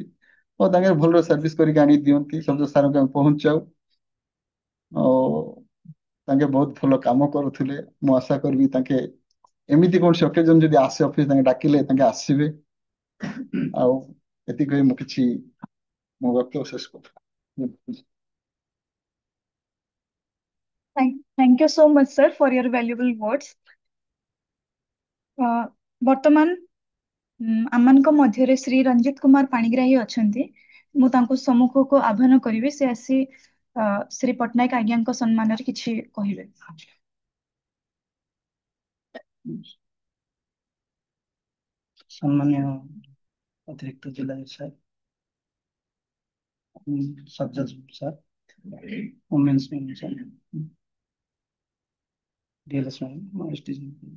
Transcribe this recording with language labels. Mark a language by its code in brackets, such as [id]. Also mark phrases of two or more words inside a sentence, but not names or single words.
[or] ଓ ତାଙ୍କେ ଭଲ ସର୍ଭିସ କରିକି ଆଣି ଦିଅନ୍ତି, ସବ୍ୟ ସାରଙ୍କୁ ଆମେ ପହଞ୍ଚାଉ। ଆଉ ତାଙ୍କେ ବହୁତ ଭଲ କାମ କରୁଥିଲେ। ମୁଁ ଆଶା କରିବି ତାଙ୍କେ ଏମିତି କୌଣସି ଅକେଜନ ଯଦି ଆସେ ଅଫିସ, ତାଙ୍କେ ଡାକିଲେ ତାଙ୍କେ ଆସିବେ। ଆଉ ଏତିକି କହି ମୁଁ କିଛି ମୋ ବକ୍ତବ୍ୟ ଶେଷ କରୁଛି। [en] Thank you so much, sir, for your valuable words. [or] ବର୍ତ୍ତମାନ ଆମମାନଙ୍କ ମଧ୍ୟରେ ଶ୍ରୀ ରଞ୍ଜିତ କୁମାର ପାଣିଗ୍ରାହୀ ଅଛନ୍ତି। ମୁଁ ତାଙ୍କୁ ସମ୍ମୁଖକୁ ଆହ୍ୱାନ କରିବି, ସେ ଆସି ଶ୍ରୀ ପଟ୍ଟନାୟକ ଆଜ୍ଞାଙ୍କ ସମ୍ମାନରେ କିଛି କହିବେ। ସମ୍ମାନୀୟ ଅତିରିକ୍ତ ଜିଲ୍ଲାଧିକାରୀ ସାର୍, [en] sub judge [or] ସାର୍, ଓମେନ୍ସ ସାର୍, ଡିଏଲଏସ୍ ମ୍ୟାମ୍, ଏସଡିଜି